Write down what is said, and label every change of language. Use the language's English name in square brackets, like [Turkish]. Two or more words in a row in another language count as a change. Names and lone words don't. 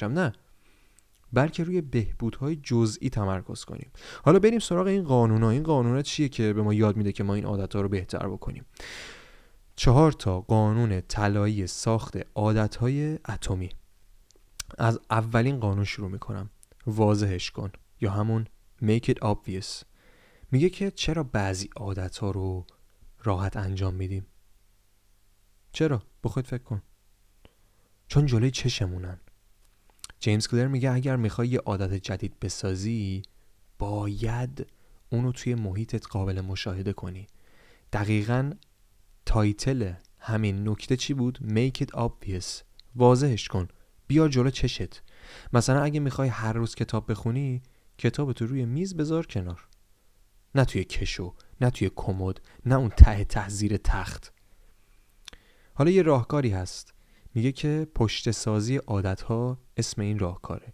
[Persian] نه، بلکه روی بهبودهای جزئی تمرکز کنیم. حالا بریم سراغ این قانونا. این قانونا چیه که به ما یاد میده که ما این عادتها رو بهتر بکنیم؟ 4 تا قانون طلایی ساخت عادتهای اتمی. از اولین قانون شروع میکنم. واضحش کن یا همون [English] make it obvious. [Persian] میگه که چرا بعضی عادتها رو راحت انجام میدیم؟ چرا؟ بخواد فکر کن. چون جلوی چشمونن. جیمز کلیر میگه اگر میخوای یه عادت جدید بسازی باید اونو توی محیطت قابل مشاهده کنی. دقیقاً تایتل همین نکته چی بود؟ [English] make it obvious. [Persian] واضحش کن، بیار جلو چشت. مثلا اگه میخوای هر روز کتاب بخونی، کتابتو روی میز بذار کنار، نه توی کشو، نه توی کمد، نه اون ته زیر تخت. حالا یه راهکاری هست، میگه که پشت سازی عادتها اسم این راهکاره.